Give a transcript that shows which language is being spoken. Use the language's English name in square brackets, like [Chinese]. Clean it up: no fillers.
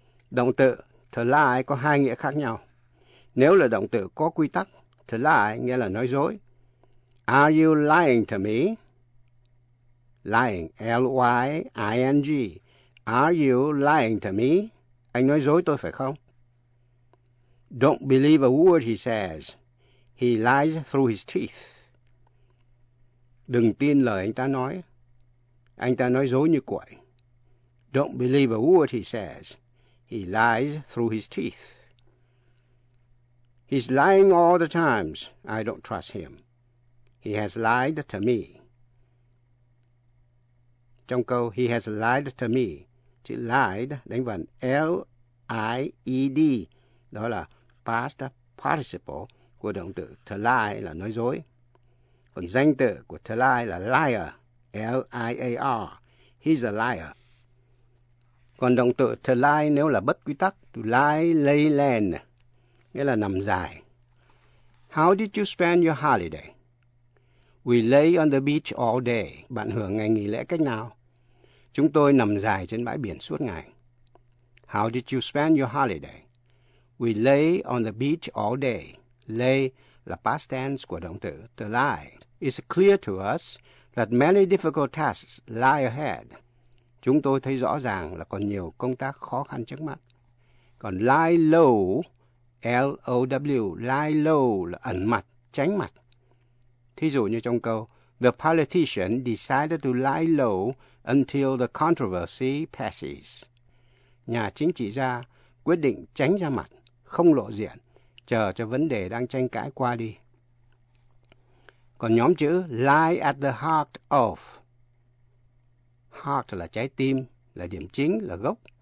[Vietnamese] Động từ to lie có hai nghĩa khác nhau. Nếu là động từ có quy tắc, to lie nghĩa là nói dối. [English] Are you lying to me? Lying, L-Y-I-N-G. Are you lying to me? [Vietnamese] Anh nói dối tôi phải không? [English] Don't believe a word he says. He lies through his teeth. [Vietnamese] Đừng tin lời anh ta nói. Anh ta nói dối như quậy. [English] Don't believe a word he says. He lies through his teeth. He's lying all the times. I don't trust him. He has lied to me. [Vietnamese] Trong câu, [English] he has lied to me. [Vietnamese] Chữ lied đánh vần L-I-E-D. Đó là past participle của động từ to lie, là nói dối. Còn danh từ của to lie là liar, L-I-A-R, [English] he's a liar. [Vietnamese] Còn động từ to lie nếu là bất quy tắc, to lie, lay, land, nghĩa là nằm dài. [English] How did you spend your holiday? We lay on the beach all day. [Vietnamese] Bạn hưởng ngày nghỉ lễ cách nào? Chúng tôi nằm dài trên bãi biển suốt ngày. [English] How did you spend your holiday? We lay on the beach all day. [Vietnamese] Lay là past tense của động từ to lie. [English] It's clear to us that many difficult tasks lie ahead. [Vietnamese] Chúng tôi thấy rõ ràng là còn nhiều công tác khó khăn trước mắt. Còn lie low, L-O-W, lie low là ẩn mặt, tránh mặt. Thí dụ như trong câu, [English] the politician decided to lie low until the controversy passes. [Vietnamese] Nhà chính trị gia quyết định tránh ra mặt, không lộ diện, chờ cho vấn đề đang tranh cãi qua đi. Còn nhóm chữ lie at the heart of. Heart là trái tim, là điểm chính, là gốc.